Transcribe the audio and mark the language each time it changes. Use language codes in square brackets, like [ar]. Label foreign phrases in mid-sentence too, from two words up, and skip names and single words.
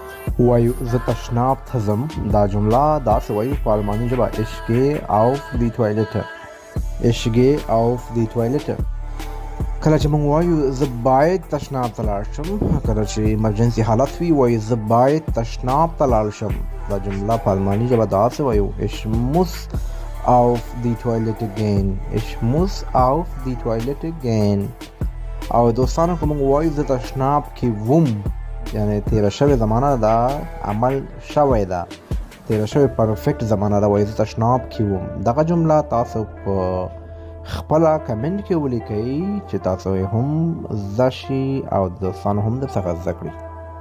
[ps] وایو زه تشناب ته ځم. دا جمله داسې وایو په الماني ژبه [de] ich gehe auf die Toilette. ich gehe auf die Toilette. [ps] کله چې موږ وایو زه باید تشناب ته لاړ شم، کله چې ایمرجنسي حالت وي وایو زه باید تشناب ته لاړ شم. دا جمله په الماني ژبه داسې وایو [de] ich muss auf die Toilette gehen. ich muss auf die Toilette gehen. [ps] او دوستانو که موږ وایو زه تشناب کې وم، یعنی تیره شوې زمانه دا عمل شوی ده، تیره شوې پرفیکټ زمانه ده، وایي زه تشناب کې وم. دغه جمله تاسو په خپله کمنټ کې ولیکئ چې تاسو یې هم زده شي او دوستانو هم درڅخه زده کړي.